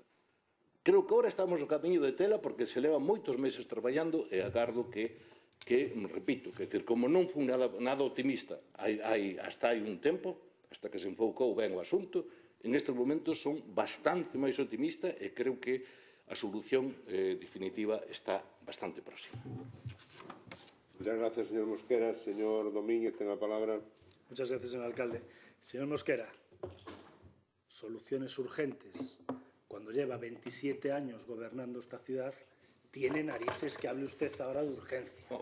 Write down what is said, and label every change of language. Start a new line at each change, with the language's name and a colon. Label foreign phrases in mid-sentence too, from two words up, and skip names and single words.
Galician: Creo que agora estamos no camiño de tela porque se levan moitos meses traballando e agardo que repito, que decir, como non fui nada optimista hasta hai un tempo, hasta que se enfocou ben o asunto, en estes momentos son bastante máis optimista e creo que a solución definitiva está bastante próxima.
Spanish: Muchas gracias, señor Mosquera. Señor Domínguez,
Galician: ten a palabra.
Spanish: Muchas gracias, señor alcalde. Señor Mosquera, soluciones urgentes. Cuando lleva 27 años gobernando esta ciudad, tiene narices que hable usted ahora de urgencia.